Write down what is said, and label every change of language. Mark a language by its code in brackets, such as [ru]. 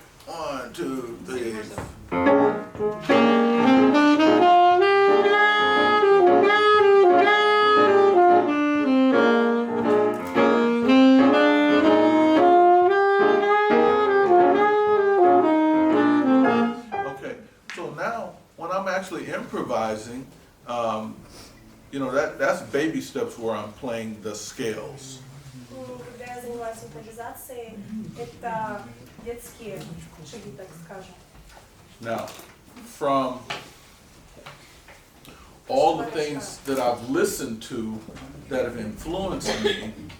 [en] 1, 2, 3. Okay. So now when I'm actually improvising, you know, that's baby steps where I'm playing the scales. [ru] Когда я занимаюсь импровизацией, это детские шаги, так скажем. [en] Now, from all the things that I've listened to that have influenced me,